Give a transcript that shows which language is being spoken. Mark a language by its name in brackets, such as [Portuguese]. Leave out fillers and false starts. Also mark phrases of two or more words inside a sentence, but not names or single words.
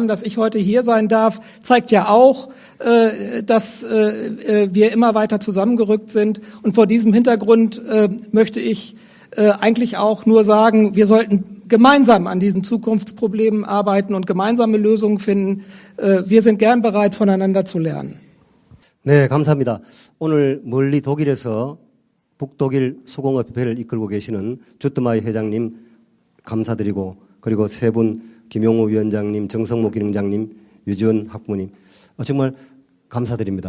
[German] Dass ich heute hier sein darf, zeigt ja auch, dass wir immer weiter zusammengerückt sind. Und vor diesem Hintergrund möchte ich eigentlich auch nur sagen, wir sollten gemeinsam an diesen Zukunftsproblemen arbeiten und gemeinsame Lösungen finden. Wir sind gern bereit, voneinander zu lernen. [Korean] 네, 감사합니다. 오늘 멀리 독일에서 북독일 수공업협회를 이끌고 계시는 주트마이 회장님 감사드리고 그리고 세 분 김용호 위원장님, 정성모 기능장님, 유지원 학부모님 정말 감사드립니다.